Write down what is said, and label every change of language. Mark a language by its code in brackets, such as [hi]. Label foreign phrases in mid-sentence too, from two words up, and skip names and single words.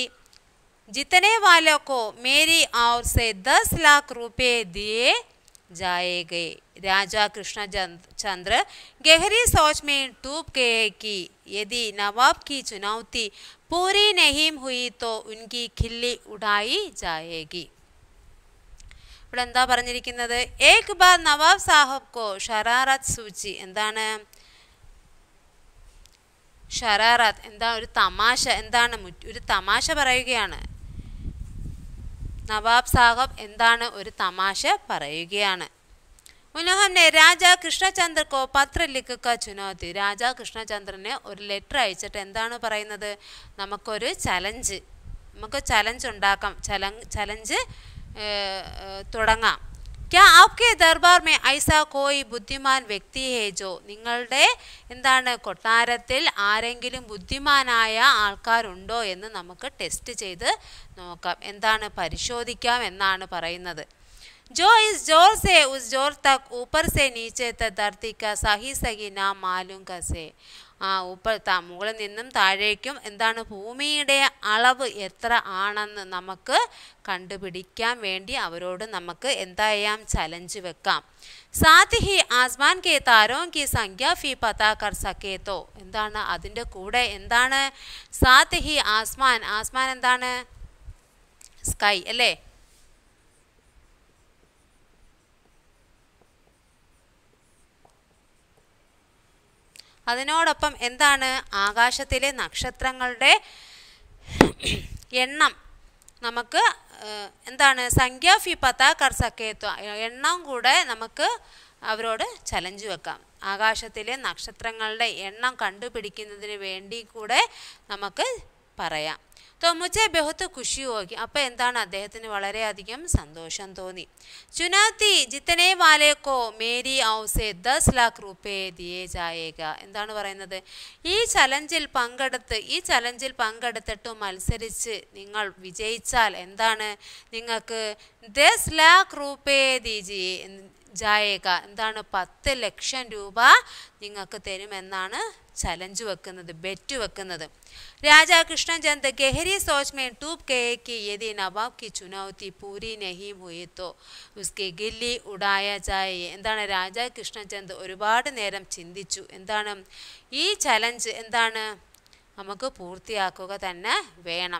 [hi] जीतने वालों को मेरी ओर से 10 लाख रुपए दिए जाएंगे। राजा कृष्णचंद्र गहरी सोच में डूब गए कि यदि नवाब की चुनौती पूरी नहीं हुई तो उनकी खिल्ली उड़ाई जाएगी। [ml] ഇവിടെ എന്താ പറഞ്ഞിരിക്കുന്നത്? [hi] एक बार नवाब साहब को शरारत सूझी. [ml] എന്താണ് ഷറാറത്ത്? എന്താ ഒരു തമാശ? എന്താണ് ഒരു തമാശ പറയുകയാണ്. നവാബ് സാഹബ് എന്താണ് ഒരു തമാശ പറയുകയാണ്. [hi] उन्होंने राजा कृष्णचंद्र को पत्र लिखकर चुनौती. [ml] राजा कृष्णचंद्रने ഒരു ലെറ്റർ അയച്ചിട്ട് എന്താണ് പറയുന്നത്? നമുക്കൊരു ചലഞ്ച്, നമുക്ക് ചലഞ്ച് ഉണ്ടാക്കാം, ചലഞ്ച് തുടങ്ങാം. [hi] क्या आपके दरबार में ऐसा कोई बुद्धिमान व्यक्ति है जो [ml] നിങ്ങളുടെ എന്താണ് കൊട്ടാരത്തിൽ ആരെങ്കിലും ബുദ്ധിമാനായ ആൾക്കാരുണ്ടോ എന്ന് നമുക്ക് ടെസ്റ്റ് ചെയ്ത് നോക്കാം. എന്താണ് പരിശോധിക്കാം എന്നാണ് പറയുന്നത്. [hi] जो इस जोर से उस जोर तक ऊपर से नीचे तक धरती का सही नाम मालूम कैसे. [ml] മുകളിൽ നിന്നും താഴേക്കും എന്താണ് ഭൂമിയുടെ അളവ് എത്ര ആണെന്ന് നമുക്ക് കണ്ടുപിടിക്കാൻ വേണ്ടി അവരോട് നമുക്ക് എന്തായാം ചലഞ്ച് വെക്കാം. [hi] साथ ही आसमान के तारों की संख्या भी पता कर सके तो [ml] എന്താണ് അതിൻ്റെ കൂടെ എന്താണ് [hi] साथ ही ആസ്മാൻ. [ml] ആസ്മാൻ എന്താണ്? സ്കൈ അല്ലേ? അതിനോടൊപ്പം എന്താണ് ആകാശത്തിലെ നക്ഷത്രങ്ങളുടെ എണ്ണം നമുക്ക് എന്താണ് [hi] संख्या भी पता कर सके तो [ml] എണ്ണം കൂടെ നമുക്ക് അവരോട് ചലഞ്ച് വെക്കാം. ആകാശത്തിലെ നക്ഷത്രങ്ങളുടെ എണ്ണം കണ്ടുപിടിക്കുന്നതിന് വേണ്ടി കൂടെ നമുക്ക് പറയാം. [hi] तो मुझे बहुत खुशी होगी. [ml] അപ്പോൾ എന്താണ് അദ്ദേഹത്തിന് വളരെയധികം സന്തോഷം തോന്നി. [hi] चुनौती जीतने वाले को मेरी ओर से 10 लाख रुपए दिए जाएगा. [ml] എന്താണ് പറയുന്നത്? ഈ ചലഞ്ചിൽ പങ്കെടുത്തിട്ട് മത്സരിച്ച് നിങ്ങൾ വിജയിച്ചാൽ എന്താണ് നിങ്ങൾക്ക് [hi] 10 लाख रुपए दीजिए जाएगा. [ml] എന്താണ് 10 ലക്ഷം രൂപ നിങ്ങൾക്ക് തരുമെന്നാണ് ചലഞ്ച് വെക്കുന്നത്, ബെറ്റ് വെക്കുന്നത്. [hi] राजा कृष्णचंद गहरी सोच में डूब गए कि यदि नवाब की चुनौती पूरी नहीं हुई तो उसके गिल्ली उड़ाया जाए. [ml] എന്താണ് രാജാ കൃഷ്ണചന്ദ് ഒരുപാട് നേരം ചിന്തിച്ചു. എന്താണ് ഈ ചലഞ്ച് എന്താണ് നമുക്ക് പൂർത്തിയാക്കുക തന്നെ വേണം.